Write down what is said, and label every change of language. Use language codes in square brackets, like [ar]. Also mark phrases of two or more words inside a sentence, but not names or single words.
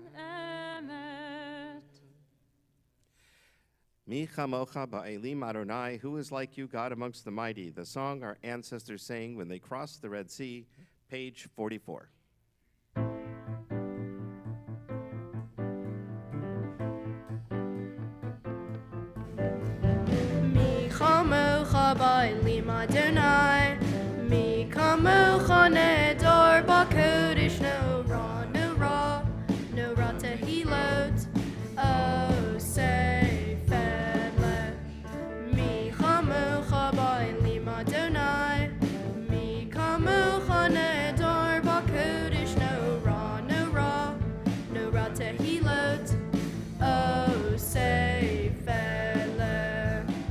[he] emet. מי כמוכה באלים אדוני, [en] who is like you, God amongst the mighty, the song our ancestors sang when they crossed the Red Sea, page 44. [he] מי כמוכה באלים אדוני, מי כמוכה נאדר בקודש, נורא, נורא, נורא תהילות, עושה פלא. מי כמוכה באלים אדוני, מי כמוכה נאדר בקודש, נורא, נורא, נורא תהילות, עושה פלא.